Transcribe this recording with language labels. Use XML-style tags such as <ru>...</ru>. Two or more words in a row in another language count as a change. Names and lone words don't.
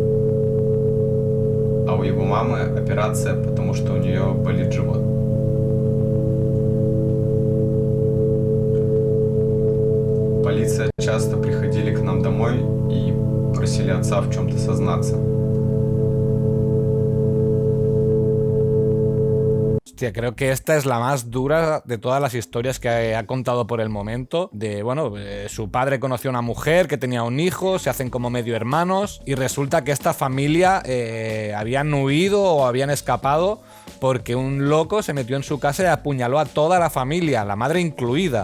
<ru>А у его мамы операция, потому что у нее болит живот. Полиция часто приходили к нам домой и просили отца в чем-то сознаться.</ru> <es>Hostia, creo que esta es la más dura de todas las historias que ha contado por el momento. De, bueno, su padre conoció a una mujer que tenía un hijo, se hacen como medio hermanos y resulta que esta familia habían huido o habían escapado porque un loco se metió en su casa y apuñaló a toda la familia, la madre incluida.</es>